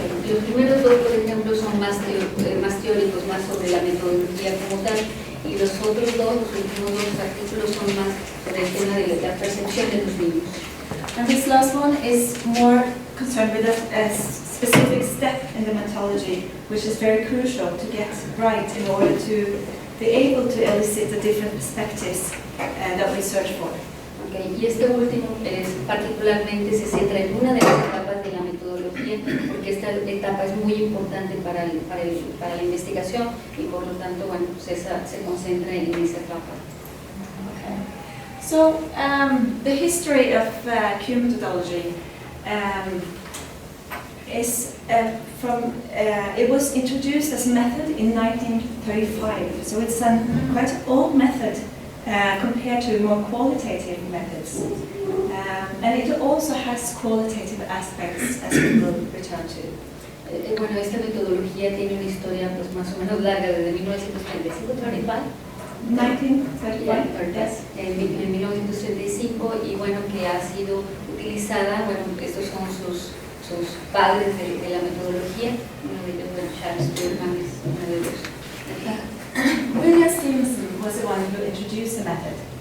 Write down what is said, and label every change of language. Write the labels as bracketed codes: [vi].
[es] Los primeros dos, por ejemplo, son más teóricos, más sobre la metodología como tal, y los otros dos, los últimos dos artículos, son más sobre el tema de la percepción de los niños. [en] And this last one is more concerned with a specific step in the methodology, which is very crucial to get right in order to be able to elicit the different perspectives that we search for. Okay. [es] Y este último particularmente se centra en una de las etapas de la metodología, porque esta etapa es muy importante para la investigación y por lo tanto, bueno, pues se concentra en esa etapa. [en] Okay. So, the history of Q methodology is it was introduced as a method in 1935, so it's a quite old method compared to more qualitative methods. And it also has qualitative aspects, as we will return to. [es] Bueno, esta metodología tiene una historia pues más o menos larga, desde 1935, 1935, en 1935, y bueno, que ha sido utilizada, bueno, estos son sus padres de la metodología, uno de ellos, bueno, Charles Spearman es uno de ellos. [en] William Stevenson was the one who introduced the method.